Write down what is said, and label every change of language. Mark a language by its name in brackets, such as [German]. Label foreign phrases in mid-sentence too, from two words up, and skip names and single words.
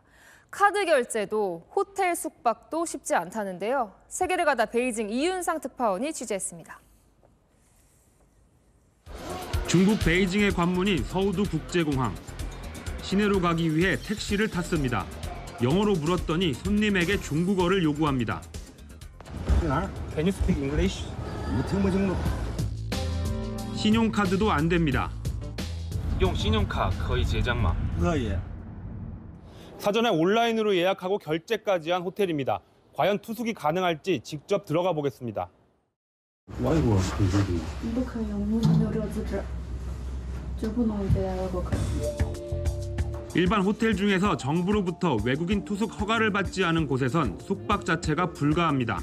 [Korean] 카드 결제도 호텔 숙박도 쉽지 않다는데요. 세계를 가다 베이징 이윤상 특파원이 취재했습니다. 중국 베이징의 관문인 서우두 국제공항. 시내로 가기 위해 택시를 탔습니다. 영어로 물었더니 손님에게 중국어를 요구합니다. [English] Can you speak English? [Korean] 신용카드도 안 됩니다. [Chinese] 用信用卡可以结账吗? [Korean] 사전에 온라인으로 예약하고 결제까지 한 호텔입니다. 과연 투숙이 가능할지 직접 들어가 보겠습니다. 일반 호텔 중에서 정부로부터 외국인 투숙 허가를 받지 않은 곳에선 숙박 자체가 불가합니다.